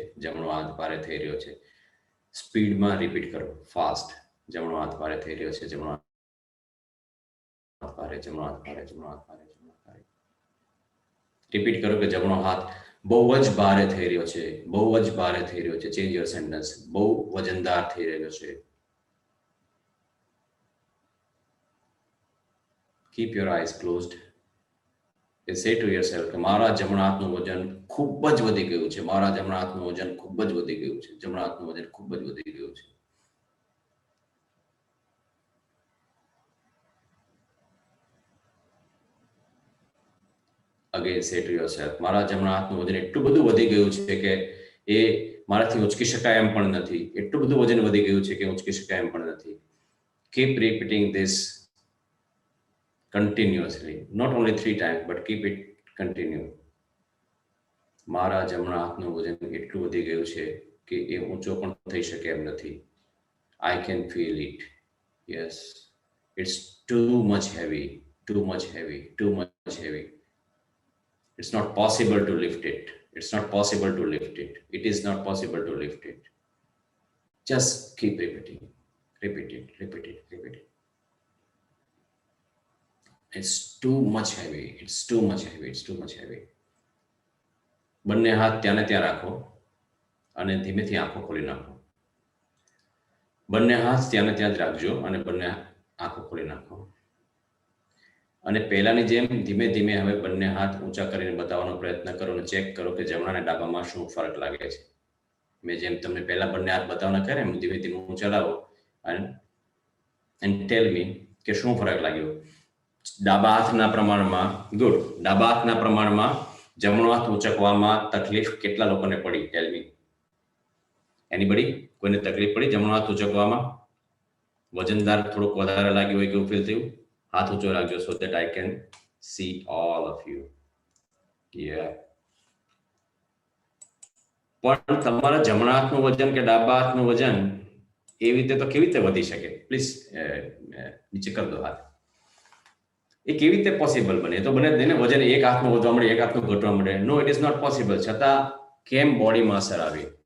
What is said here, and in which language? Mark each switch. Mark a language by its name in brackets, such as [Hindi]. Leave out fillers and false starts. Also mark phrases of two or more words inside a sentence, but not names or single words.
[Gujarati] જમણો હાથ ભારે થઈ રહ્યો છે. સ્પીડમાં રિપીટ કરો, ફાસ્ટ. જમણો હાથ ભારે થઈ રહ્યો છે. જમણો હાથ ભારે, જમણો હાથ ભારે, જમણો હાથ ભારે, જમણો હાથ ભારે. રિપીટ કરો કે જમણો હાથ બહુ જ ભારે થઈ રહ્યો છે. બહુ જ ભારે થઈ રહ્યો છે. [English] change your sentence. [Gujarati] બહુ વજનદાર થઈ રહ્યો છે. [English] Keep your eyes closed. Say to yourself [Gujarati] કે મારા જમણા હાથનું વજન ખૂબ જ વધી ગયું છે. મારા જમણા હાથનું વજન ખૂબ જ વધી ગયું છે. જમણા હાથનું વજન ખૂબ જ વધી ગયું છે. [English] Again say to yourself [Gujarati] મારા જમણા હાથનું વજન એટલું બધું વધી ગયું છે કે એ મારાથી ઉંચકી શકાય એમ પણ નથી. એટલું બધું વજન વધી ગયું છે કે ઉંચકી શકાય એમ પણ નથી. [English] Keep repeating this continuously, not only 3 times, but keep it continue. મારા જમણા હાથનું વજન એટલું વધી ગયું છે કે એ ઊંચો પણ થઈ શકે એમ નથી. I can feel it. Yes, it's too much heavy, too much heavy, too much heavy. It's not possible to lift it. It's not possible to lift it. It is not possible to lift it. Just keep repeating. Repeat it, repeat it, repeat it. It's too much heavy. It's too much heavy. It's too much heavy. [Gujarati] બંને હાથ ત્યાં ને ત્યાં રાખો અને ધીમેથી આંખો ખોલી નાખો. બંને હાથ ત્યાં ને ત્યાં જ રાખજો અને બંને આંખો ખોલી નાખો. અને પહેલાની જેમ ધીમે ધીમે હવે બંને હાથ ઊંચા કરીને બતાવવાનો પ્રયત્ન કરો અને ચેક કરો કે જમણા અને ડાબામાં શું ફરક લાગે છે. મેં જેમ તમને પહેલા બંને હાથ બતાવવાના કરે એમ ધીમે ધીમે ઊંચા લાવો [English] and tell me [Gujarati] કે શું ફરક લાગ્યો. ડાબા હાથના પ્રમાણમાં ગુડ. ડાબા હાથના પ્રમાણમાં જમણો હાથ ઊંચકવામાં તકલીફ કેટલા લોકોને પડી? [English] tell me. anybody? [Gujarati] કોઈને તકલીફ પડી જમણો હાથ ઊંચકવામાં? વજનદાર થોડુંક વધારે લાગ્યું હોય કેવું ફીલ થયું? હાથ ઊંચો રાખજો [English] so that I can see all of you. Yeah. [Gujarati] પણ તમારા જમણા હાથનું વજન કે ડાબા હાથનું વજન એવી રીતે તો કેવી રીતે વધી શકે? પ્લીઝ નીચે [Hindi] कर दो [Gujarati] હાથ. એ કેવી રીતે પોસિબલ બને? તો બને જ નહીં ને. વજન એક હાથનું વધવા મળે, એક હાથનું ઘટવા મળે. [English] no, it is not possible. [Gujarati] છતાં કેમ બોડીમાં અસર આવી?